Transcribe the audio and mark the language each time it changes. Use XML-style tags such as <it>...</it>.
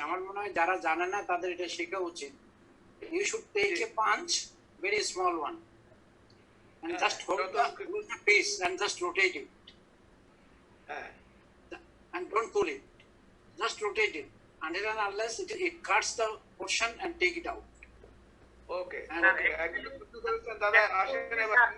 <bn>আমার মনে হয় যারা জানে না তাদের এটা শেখা উচিত।</bn> <en>You should take a punch, very small one, and just hold the piece and just rotate it, হ্যাঁ, and don't pull it, just rotate it until and unless it cuts the portion and take it out. Okay And</en> <bn>ওকে, একজন প্রশ্ন করেছেন, দাদা আসেন এবার।</bn>